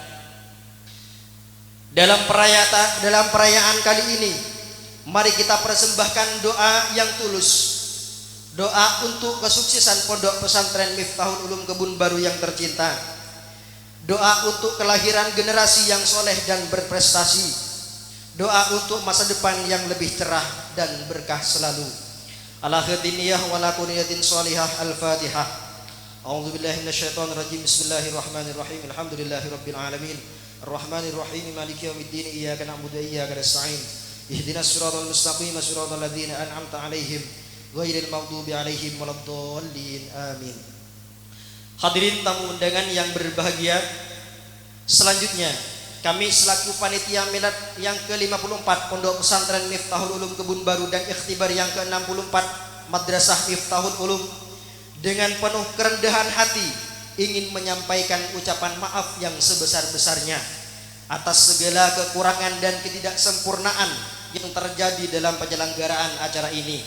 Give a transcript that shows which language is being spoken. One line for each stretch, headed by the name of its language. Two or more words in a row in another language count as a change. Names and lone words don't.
Indonesian: Dalam perayaan kali ini, mari kita persembahkan doa yang tulus, doa untuk kesuksesan Pondok Pesantren Miftahul Ulum Kebun Baru yang tercinta, doa untuk kelahiran generasi yang soleh dan berprestasi, doa untuk masa depan yang lebih cerah dan berkah selalu. Ala khidniyah wa la kuniyatin sholihah.
Arabic: Al-Fatihah. أعوذ بالله من الشيطان الرجيم. بسم الله الرحمن الرحيم. الحمد لله رب العالمين. الرحمن الرحيم. مالك يوم الدين. إياك نعبد وإياك نستعين. اهدنا الصراط المستقيم. صراط الذين أنعمت عليهم غير المغضوب عليهم ولا الضالين. Amin.
Indonesian: Hadirin tamu undangan yang berbahagia, selanjutnya kami selaku panitia milad yang ke-54 Pondok Pesantren Miftahul Ulum Kebun Baru dan ikhtibar yang ke-64 Madrasah Miftahul Ulum, dengan penuh kerendahan hati ingin menyampaikan ucapan maaf yang sebesar-besarnya atas segala kekurangan dan ketidaksempurnaan yang terjadi dalam penyelenggaraan acara ini.